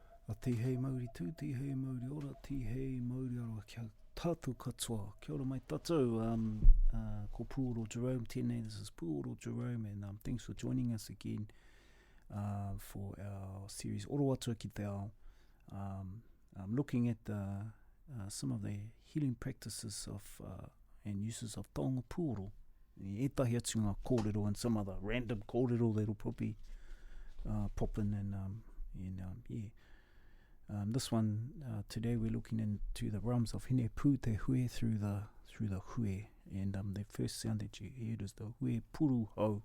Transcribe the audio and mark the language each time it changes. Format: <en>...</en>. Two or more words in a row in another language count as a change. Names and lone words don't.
<mi>A tihei Māori tū, tihei Māori ora, tihei Māori ora kia tātou katoa. Kia ora mai tātou, ko Puoro Jerome tēnei,</mi> <en>this is Puoro Jerome, and thanks for joining us again for our series Oro Atua ki te ao. I'm looking at some of the healing practices of and uses of</en> <mi>Taonga Puoro, etahi atu ngā kōrero</mi> <en>and some other random kōrero that'll probably pop in and this one today we're looking into the realms of Hineputehue through the hue, and the first sound that you heard is the hue Puruhau.</en>